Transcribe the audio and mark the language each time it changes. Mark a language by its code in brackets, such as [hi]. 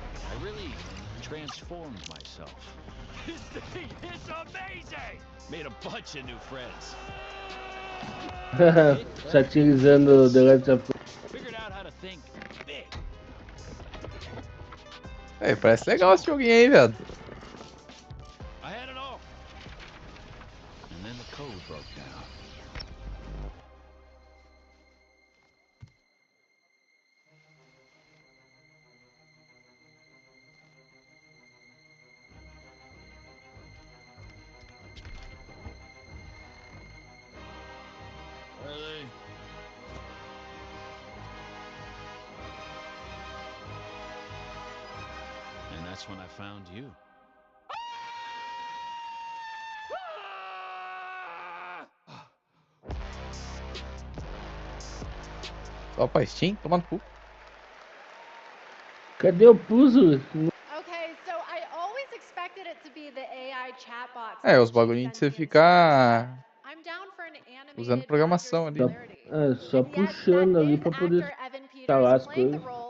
[en] I really transformed myself. This thing is amazing! Made a bunch of new friends. [pt] Satirizando The Last of Us. [en] Figured out how to think big. [pt] É, parece legal esse joguinho aí, velho. [en] I had it all. And then the code broke down. Really? And that's when I found you. [pt] Só pra Steam, toma no cu. Cadê o puzzle? [en] Okay, so I always expected it to be the AI chatbots. [pt] É, os bagulhinhos de você ficar usando programação ali. É, só puxando ali pra poder instalar as coisas.